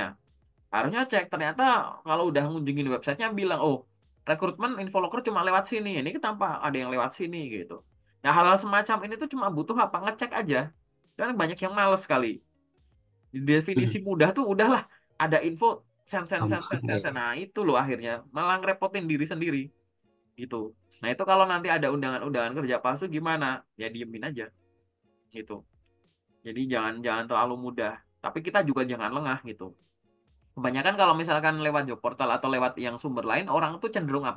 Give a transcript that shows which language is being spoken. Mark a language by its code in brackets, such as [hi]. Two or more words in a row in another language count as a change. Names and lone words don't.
[id] Harusnya cek, ternyata kalau udah ngunjungin websitenya bilang, oh, rekrutmen info loker cuma lewat sini, ini tanpa ada yang lewat sini gitu. Nah, hal-hal semacam ini tuh cuma butuh apa, ngecek aja. Dan banyak yang males sekali. Di definisi mudah tuh udahlah ada info sen sen sen sen Gampang sen, sen. ya. Nah itu loh akhirnya malah ngerepotin diri sendiri gitu. Nah itu kalau nanti ada undangan-undangan kerja palsu gimana? Ya diemin aja gitu. Jadi jangan jangan terlalu mudah. Tapi kita juga jangan lengah gitu. Kebanyakan kalau misalkan lewat [en] job portal [id] atau lewat yang sumber lain orang tuh cenderung apa?